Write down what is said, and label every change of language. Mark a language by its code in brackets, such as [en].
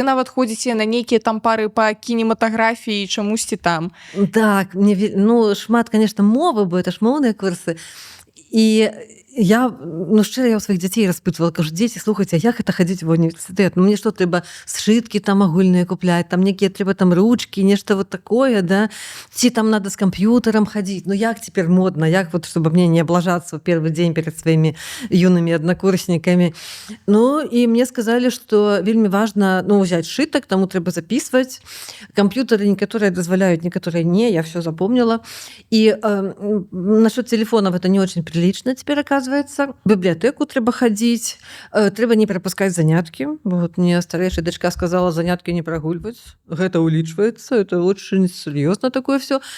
[be] Вы нават ходзіце на нейкія там пары па кінематаграфіі, чамусьці там. Так, шмат, [ru] конечно, [be] мовы, бо [ru] это ж [be] моўныя курсы. І я, шчыра, я ў сваіх дзяцей распытвала, кажу, дзеці, слухайце, як гэта хадзіць ва універсітэт? Мне што, трэба сшыткі там агульныя купляць, там некія трэба там ручкі, нешта вот такое, да? Ці там [ru] надо с компьютером ходить? Ну, як теперь модно? Як вот, чтобы мне не облажаться в первый день перед своими юными однокурсниками? Ну, и мне сказали, что вельмі важно, взять сшыток, [be] тому трэба [ru] записывать. Компьютеры некоторые дозволяют, некоторые не, я все запомнила. И насчет телефонов это не очень прилично теперь, оказывается. [be] В библиотеку трэба хадзіць, трэба не прапускаць заняткі. Вот мне старэйшая дачка сказала, заняткі не прагульваць. Гэта улічваецца, [ru] это очень серьезно такое все.